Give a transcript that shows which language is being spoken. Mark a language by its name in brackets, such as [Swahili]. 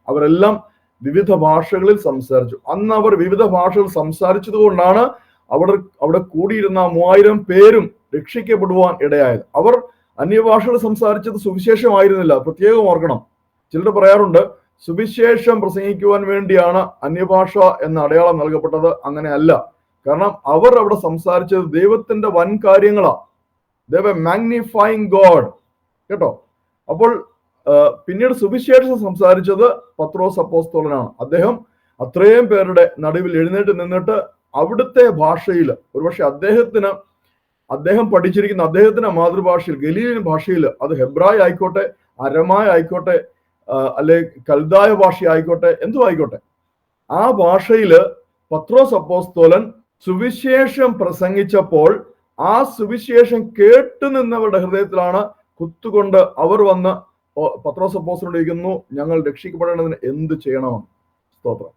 [Malayalam] അവരെല്ലാം വിവിധ ഭാഷകളിൽ സംസാരിച്ചു. അന്ന് അവർ വിവിധ ഭാഷകൾ സംസാരിച്ചത് കൊണ്ടാണ് അവിടെ കൂടിയിരുന്ന 3000 പേരും രക്ഷിക്കപ്പെടുവാൻ ഇടയായത്. അവർ അന്യഭാഷകൾ സംസാരിച്ചത് സുവിശേഷമായിരുന്നില്ല. പ്രത്യേകം ഓർക്കണം. ചിലർ പറയാറുണ്ട് സുവിശേഷം പ്രസംഗിക്കുവാൻ വേണ്ടിയാണ് അന്യഭാഷ എന്ന അടയാളം നൽകപ്പെട്ടത്. അങ്ങനെ അല്ല. കാരണം അവർ അവിടെ സംസാരിച്ചത് ദൈവത്തിന്റെ വൻ കാര്യങ്ങളാണ്. [English] They were magnifying God. [Malayalam] കേട്ടോ. അപ്പോൾ പിന്നീട് സുവിശേഷം സംസാരിച്ചത് പത്രോസ് അപ്പോസ്തലനാണ്. അദ്ദേഹം അത്രയും പേരുടെ നടുവിൽ എഴുന്നേറ്റ് നിന്നിട്ട് അവിടുത്തെ ഭാഷയിൽ, ഒരുപക്ഷെ അദ്ദേഹം പഠിച്ചിരിക്കുന്ന അദ്ദേഹത്തിന്റെ മാതൃഭാഷയിൽ, ഗലീലിയൻ ഭാഷയിൽ, അത് ഹെബ്രായ ആയിക്കോട്ടെ, അരമായ ആയിക്കോട്ടെ, അല്ലെ കൽദായ ഭാഷ ആയിക്കോട്ടെ, എന്തും ആയിക്കോട്ടെ, ആ ഭാഷയില് പത്രോസ് അപ്പോസ്തലൻ സുവിശേഷം പ്രസംഗിച്ചപ്പോൾ ആ സുവിശേഷം കേട്ടു നിന്നവരുടെ ഹൃദയത്തിലാണ് കുത്തുകൊണ്ട് അവർ വന്ന് പത്രോസ് അപ്പോസ്തലനോട് ചോദിക്കുന്നു, ഞങ്ങൾ രക്ഷിക്കപ്പെടേണ്ടതിന് എന്ത് ചെയ്യണമെന്ന്. സ്തോത്രം.